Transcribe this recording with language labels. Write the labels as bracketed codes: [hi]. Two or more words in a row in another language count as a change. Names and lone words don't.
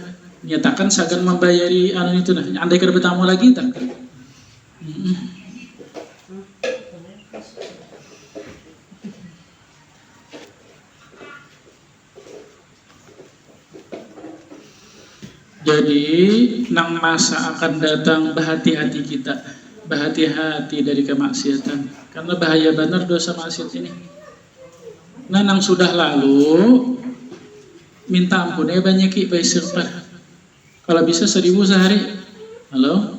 [bjn] Niatakan sagan membayari anu itu nah, andai kada bertamu lagi tak. [id] Jadi nang masa akan datang berhati-hati kita, berhati-hati dari kemaksiatan, karena bahaya benar dosa maksiat ini. [bjn] Nah nang sudah lalu minta ampun ya banyak istighfar. [id] Kalau bisa 1000 sehari. Halo?